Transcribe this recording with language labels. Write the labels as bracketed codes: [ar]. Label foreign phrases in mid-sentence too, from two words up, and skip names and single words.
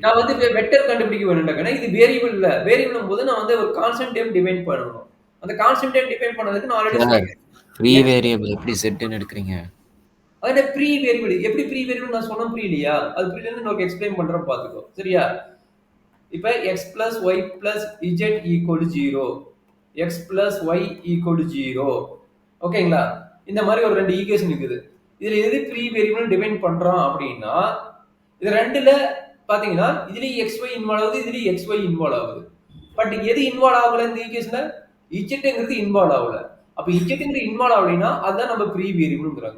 [ta] நான் வந்து வெக்டர் கண்டுபிடிக்க வேணும்டாக்கனா இது வேரியபிள் இல்ல. வேரியபிள்னும் போது நான் வந்து ஒரு [en] constant time define [ta] பண்ணனும். அந்த [en] constant time define [ta] பண்ணதுக்கு நான் ஆல்ரெடி சொன்னேன். [en] free variable [ta] எப்படி z ன்னு எடுக்கறீங்க? அத [en] free variable [ta] எப்படி [en] free variable [ta] நான் சொன்னேன் புரியலையா? அது புரியலன்னு நான் எக்ஸ்பிளைன் பண்றேன் பாத்துக்கோ. சரியா? இப்ப [en] x plus y plus z equal to 0, x plus y equal to 0. [ta] ஓகேங்களா? இந்த மாதிரி ஒரு ரெண்டு ஈக்குவேஷன் இருக்குது. இதுல எது [en] free variable define [ta] பண்றோம் அப்படினா இது ரெண்டுல பாத்தீங்கன்னா இதுலயும் xy இன்வால்வ் ஆகுது, இதுலயும் xy இன்வால்வ் ஆகுது. பட் எது இன்வால்வ் ஆகல இந்த ஈக்குவேஷன்ல? z இன்வால்வ் ஆகல. அப்ப z இன்வால்வ் ஆகலைனா அதான் நம்ம [en] free variableங்கறாங்க.